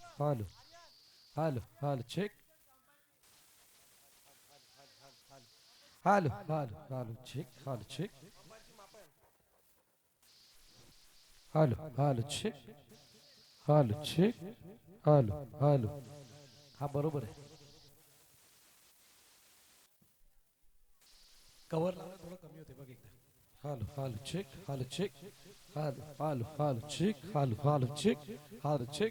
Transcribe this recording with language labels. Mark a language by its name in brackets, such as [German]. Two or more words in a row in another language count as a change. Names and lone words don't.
[English] Hello, hello, check. Hello, check. Hello, check. Hello, check. Hello, check. Hello. [Marathi] हा बरोबर आहे. कव्हर लावलं थोडं कमी होते बघ एकदा. [English] Hello, check. Hello, check. Hello, check. Hello, check. Hello, check.